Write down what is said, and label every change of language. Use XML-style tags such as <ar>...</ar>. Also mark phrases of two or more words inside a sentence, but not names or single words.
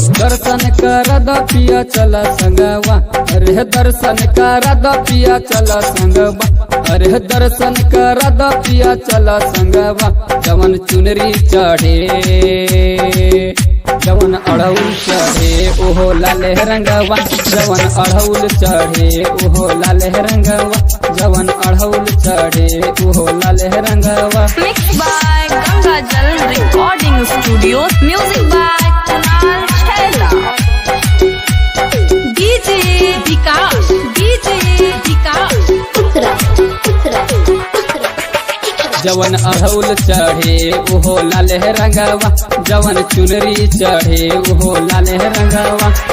<bho>दर्शन कर द पिया चल संगवा, अरे दर्शन कर द पिया चल संगवा, अरे दर्शन कर द पिया चल संगवा। जवन चुनरी चढ़े, जवन अड़हुल चढ़े ओहो लाले रंगवा, जवन अड़हुल चढ़े ओहो लाले रंगवा, जवन अड़हुल चढ़े ओहो लाले रंगवा।</bho> <en>Mixed by Ganga Jal Recording Studios. Music by Kunal Chhela. DJ Vikas, DJ Vikas.</en> <bho>जवन अड़हुल चढ़े ओहो लाले रंगवा, जवन चुनरी चढ़े ओहो लाले रंगवा।</bho>